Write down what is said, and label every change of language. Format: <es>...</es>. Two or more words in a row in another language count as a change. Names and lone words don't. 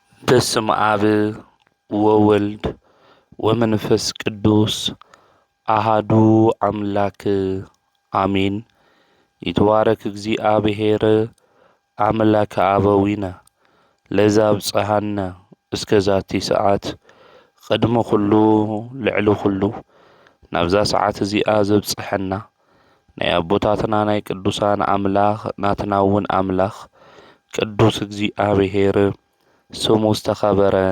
<gez>በስመ አብ ወወልድ ወመንፈስ ቅዱስ አሃዱ አምላክ አሜን። ይትባረክ እግዚአብሔር አምላከ አበዊነ ለዘአብጽሐነ እስከዛቲ ሰዓት ቅድመ ኩሉ ልዕሊ ኩሉ</gez> <ti>ናብዛ ሰዓት እዚኣ ዘብጽሐና ናይ አቦታትና ናይ ቅዱሳን አምላኽ ናትና እውን አምላኽ ቅዱስ እግዚአብሔር ስሙ ዝተኸበረን</ti>